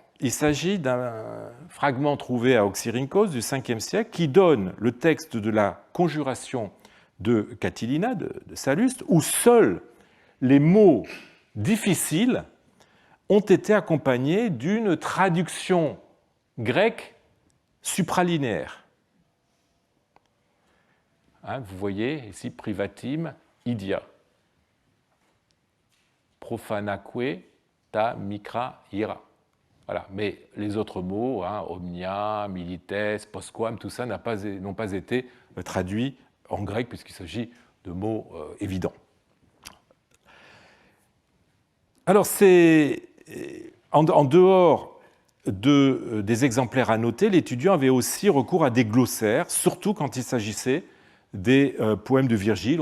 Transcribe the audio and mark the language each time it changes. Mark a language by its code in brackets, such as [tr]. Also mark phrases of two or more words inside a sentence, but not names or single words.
[fr] Il s'agit d'un fragment trouvé à Oxyrhynchos du 5e siècle qui donne le texte de la conjuration de Catilina, de Salluste, où seuls les mots difficiles ont été accompagnés d'une traduction grecque supralinéaire. Vous voyez ici privatim idia. [el] Profanaque τὰ μικρὰ ἱερά. [fr] Voilà. Mais les autres mots, [la] omnia, milites, postquam, [fr] tout ça n'ont pas été traduits en grec puisqu'il s'agit de mots évidents. Alors, c'est en dehors des exemplaires annotés, l'étudiant avait aussi recours à des glossaires, surtout quand il s'agissait des poèmes de Virgile.